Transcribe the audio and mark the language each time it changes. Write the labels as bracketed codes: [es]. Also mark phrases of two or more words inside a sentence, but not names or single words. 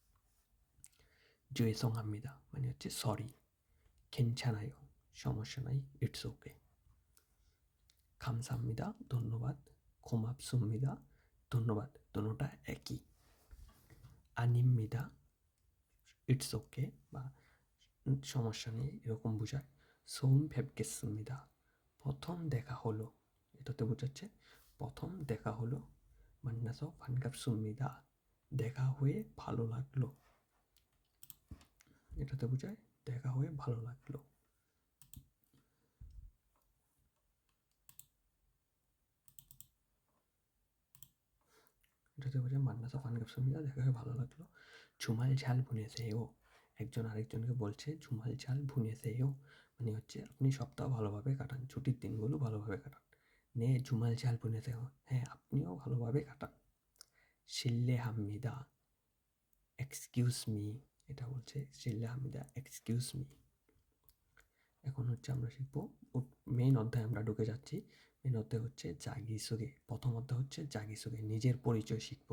[bn] 죄송합니다 মানে হচ্ছে সরি। 괜찮아요 সমস্যা নাই, [en] it's okay. [bn] 감사합니다 ধন্যবাদ। 고맙습니다 ধন্যবাদ, দোনোটা একই। 아닙니다 [en] it's okay [bn] বা সমস্যা নেই এরকম বোঝায়। [ko] 처음 뵙겠습니다 [bn] প্রথম দেখা হলো, এটাতে বোঝাচ্ছে প্রথম দেখা হলো। [ko] 만나서 반갑습니다 [bn] দেখা হয়ে ভালো লাগলো, এটাতে বোঝায় দেখা হয়ে ভালো লাগলো। এটাতে বোঝায় [ko] 만나서 반갑습니다 [bn] দেখা হয়ে ভালো লাগলো। [ko] 주말 잘 보내세요 [bn] একজন আরেকজনকে বলছে [ko] 주말 잘 보내세요, [bn] মানে হচ্ছে আপনি সপ্তাহ ভালোভাবে কাটান, ছুটির দিনগুলো ভালোভাবে কাটান। [ko] 네 주말 잘 보내세요 [bn] হ্যাঁ আপনিও ভালোভাবে কাটান। 실례합니다 [en] excuse me, [bn] এটা বলছে 실례합니다 [en] excuse me. [bn] এখন হচ্ছে আমরা শিখবো মেইন অধ্যায়ে আমরা ঢুকে যাচ্ছি। মেইন অধ্যায় হচ্ছে জাগিসোগে। প্রথম অধ্যায় হচ্ছে জাগিসোগে, নিজের পরিচয় শিখবো।